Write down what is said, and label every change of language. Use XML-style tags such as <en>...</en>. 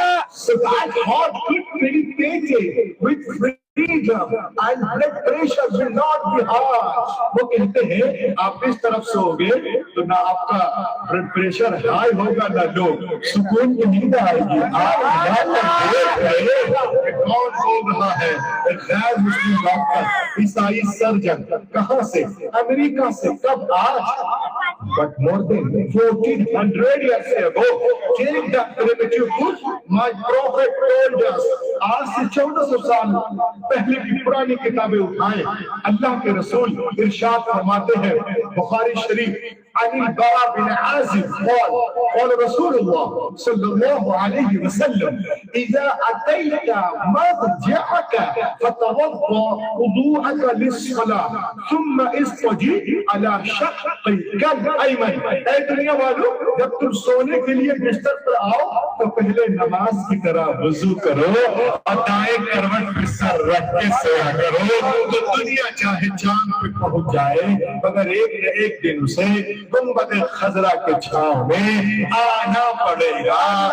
<en>So that heart could meditate with freedom and blood pressure will not be high.</en> <ur>وہ کہتے ہیں آپ اس طرف سے ہوگے تو نہ آپ کا بلڈ پریشر ہائی ہوگا نہ لو، سکون کی نیند آئے گی. آپ یہاں پر دیکھ رہے کہ کون بول رہا ہے؟ ایک غیر مسلم ڈاکٹر، عیسائی سرجن. کہاں سے؟ امریکہ سے. کب؟ آج.</ur> <en>But more than 1400 years ago, during the primitive food, my prophet told us,</en> <ur>آج سے 1400 سال پہلے کی پرانی کتابیں اٹھائیں. اللہ کے رسول ارشاد فرماتے ہیں بخاری شریف</ur> <ar>عن البراء بن عازب قال رسول الله صلى الله عليه وسلم إذا أتيت مضجعك فتوضأ وضوءك للصلاة ثم اضطجع على شقك الأيمن.</ar> <ur>اے دنیا والو، جب تم سونے کے لیے بستر پر آؤ تو پہلے نماز کی طرح وضو کرو اور دائیں کروٹ پہ سر رکھ کے سویا کرو تو دنیا چاہے چاند پہ پہنچ جائے مگر ایک نہ ایک دن اسے گنبد خضرا کے چھاؤں میں آنا پڑے گا</ur>